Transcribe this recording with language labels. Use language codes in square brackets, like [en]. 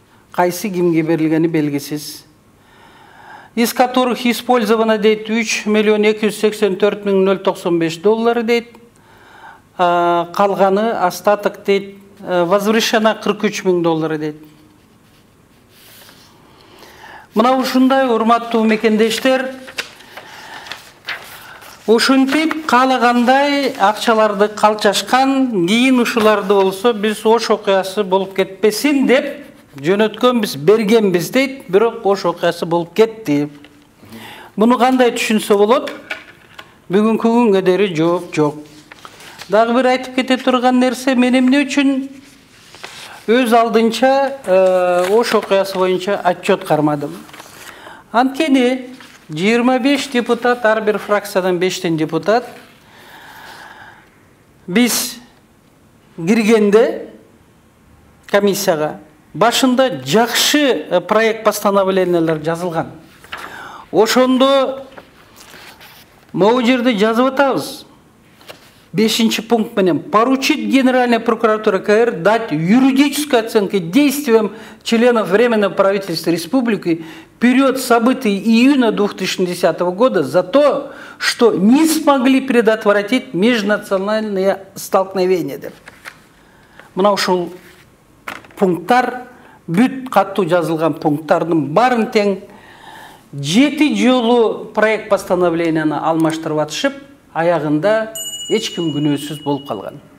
[ky] Кайсы кимге берилгени белгисиз. [ru] Из которых использовано [ky] дейт $3,284,095 дейт. Калганы остаток дейт возвращено $43,000 дейт. Мына ушундай урматтуу мекендештер, ушинтип каалагандай акчаларды калчашкан, кийин ушуларды болсо биз Ош окуясы болуп кетпесин деп жөнөткөнбүз, бергенбиз дейт, бирок Ош окуясы болуп кетти. Буну кандай түшүнсө болот? Бүгүнкү күнгө дери жооп жок. Дагы бир айтып кете турган нерсе, мен эмне үчүн өз алдынча Ош окуясы боюнча отчет кармадым. Анткени 25 депутат, ар бир фракциядан 5 депутат, биз киргенде комиссияга башында жакшы проект постановлениялар жазылган. Ошондо могу жерде жазып атабыз. 5 пункт менен [ru] поручить Генеральной прокуратуре КР дать юридическую оценку действиям членов Временного правительства Республики в период событий июня 2010 года за то, что не смогли предотвратить межнациональные столкновения. Мына ушул пункттар, бүт каттуу жазылган пункттардын барын тең 7 жолу проект постановленияны алмаштырып атышып, аягында эч ким күнөөсүз болуп калган.